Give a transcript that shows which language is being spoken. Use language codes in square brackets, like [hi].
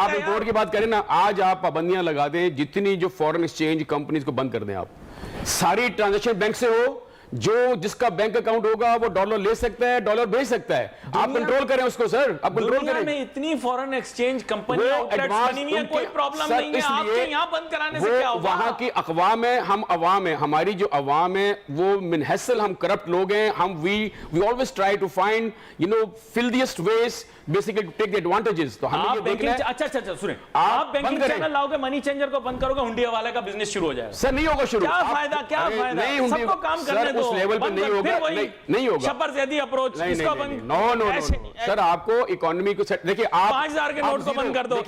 [ur] آپ امپورٹ کی بات کریں نا, آج آپ پابندیاں لگا دیں, جتنی جو فورن ایکسچینج کمپنیز کو بند کر دیں, آپ ساری ٹرانزیکشن بینک سے ہو, جو جس کا بینک اکاؤنٹ ہوگا وہ ڈالر لے سکتا ہے, ڈالر بھیج سکتا ہے. آپ کنٹرول کریں اس کو سر, آپ کنٹرول کریں. دنیا میں اتنی فورن ایکسچینج کمپنی آؤٹلیٹس بنی ہوئی ہیں, کوئی پرابلم نہیں ہے. آپ کے یہاں بند کرانے سے کیا ہوگا؟ وہاں کی اقوام ہے, ہم عوام ہیں, ہماری جو عوام ہے وہ منحصل ہم کرپٹ لوگ ہیں. [en] ہم we always try to find filthiest ways basically to take the advantages. [ur] تو ہمیں یہ دیکھنا ہے. اچھا سنیں, آپ بینکنگ چینل لاؤ گے, منی چینجر کو بند کرو گے, ہنڈی حوالے کا بزنس شروع ہو جائے گا. سر نہیں ہوگا شروع. کیا فائدہ سب کو کام کرنے دو. اس لیول پہ نہیں ہوگا, نہیں ہوگا. شپر زیدی اپروچ اس کو بند. نو سر, آپ کو اکانومی کو دیکھیے, آپ 5000 کے نوٹ کو بند کر دو.